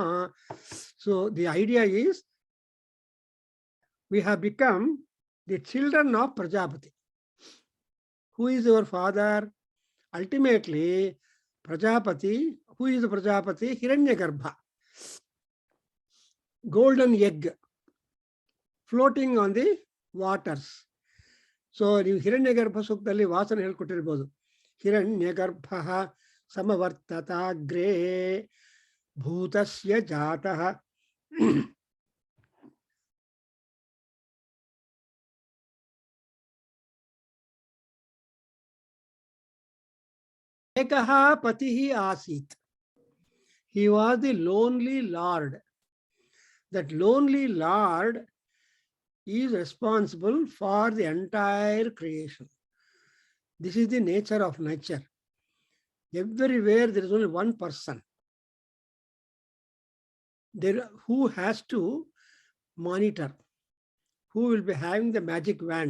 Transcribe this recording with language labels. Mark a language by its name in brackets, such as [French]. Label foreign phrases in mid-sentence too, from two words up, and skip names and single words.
[English] So the idea is we have become the children of Prajapati. Who is our father? Ultimately, Prajapati. Who is the Prajapati? Hiranyagarbha, golden egg floating on the waters. [Kannada] So ನೀವು ಹಿರಣ್ಯಗರ್ಭ ಸೂಕ್ತದಲ್ಲಿ ವಾಸನ ಹೇಳ್ಕೊಟ್ಟಿರ್ಬೋದು. [Sanskrit] ಹಿರಣ್ಯಗರ್ಭ ಸಮವರ್ತತಾಗ್ರೇ ಭೂತಸ್ಯ ಜಾತಃ एकः पतिः आसीत्. [English] He was the lonely lord. That lonely lord is responsible for the entire creation. This is the nature of nature. Everywhere there is only one person there who has to monitor, who will be having the magic wand.